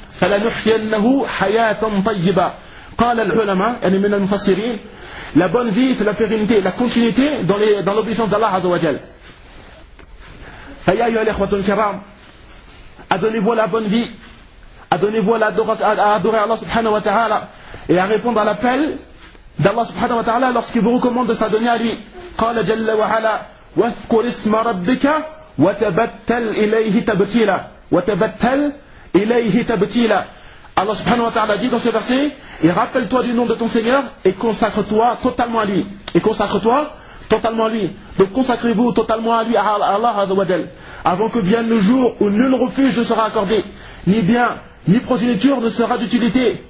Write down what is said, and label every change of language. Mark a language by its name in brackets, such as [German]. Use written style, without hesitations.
[Arabic] فَلَنُحْيِيَنَّهُ حَيَاةً طَيِّبَةً قال العلماء يعني من المفسرين [French] la bonne vie c'est la pérennité, la continuité dans l'obéissance d'Allah azza wa jal. [Arabic] فَيَا أَيُّهَا الْإِخْوَةُ الْكِرَامُ [French] adonnez-vous la bonne vie à donner voix à adorer Allah subhanahu wa ta'ala et à répondre à l'appel d'Allah subhanahu wa ta'ala lorsqu'il vous recommande de s'adonner à lui. [Arabic] قال جل وعلا واذكر اسم ربك وتبتل إليه تبتيلا وتبتل إليه تبتيلا. [French] Allah subhanahu wa ta'ala dit dans ce verset, et rappelle-toi du nom de ton Seigneur et consacre-toi totalement à lui. Et consacre-toi totalement à lui. Donc consacrez-vous totalement à lui, à Allah azza wa jal, avant que vienne le jour où nul refuge ne sera accordé, ni bien, ni progéniture ne sera d'utilité.